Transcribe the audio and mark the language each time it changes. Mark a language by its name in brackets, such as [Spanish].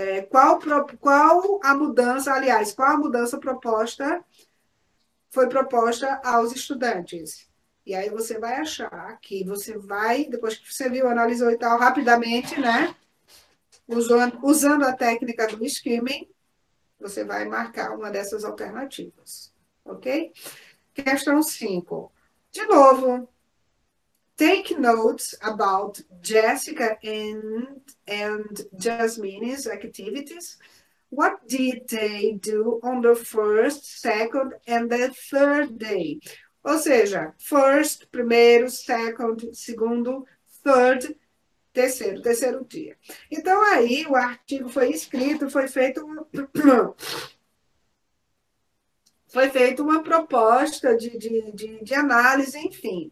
[Portuguese] Qual a mudança, aliás, qual a mudança foi proposta aos estudantes. E aí você vai achar que você vai, depois que você viu, analisou e tal, rapidamente, né? Usando a técnica do skimming, você vai marcar uma dessas alternativas. Ok? Questão 5. De novo, [English] take notes about Jessica and Jasmine's activities. What did they do on the first, second, and the third day? [Portuguese] Ou seja, first, primeiro, second, segundo, third, terceiro dia. Então, aí, o artigo foi escrito, foi feito uma proposta de análise, enfim.